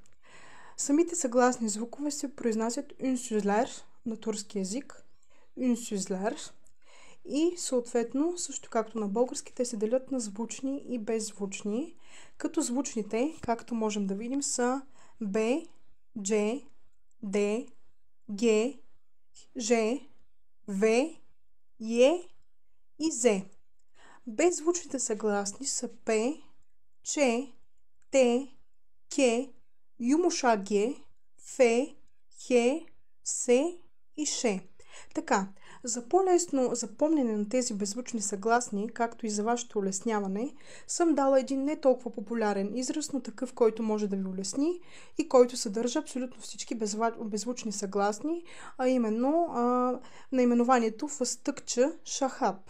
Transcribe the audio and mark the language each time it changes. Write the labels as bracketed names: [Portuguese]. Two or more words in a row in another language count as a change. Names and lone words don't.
[Bulgarian] Самите съгласни звукове се произнасят ünsüzler на турски език, ünsüzler, и съответно, също както на български, те се делят на звучни и беззвучни, като звучните, както можем да видим, са Б, Дж, Д, Г, Ж, В, Е и З. Беззвучните съгласни са П, Ч, Т, К, Юмушак Г, Ф, Х, С и Ш. Така, за по-лесно запомнене на тези беззвучни съгласни, както и за вашето улесняване, съм дала един не толкова популярен израз, но такъв, който може да ви улесни и който съдържа абсолютно всички беззвучни съгласни, а именно наименованието [Turkish] fıstıkçı şahap.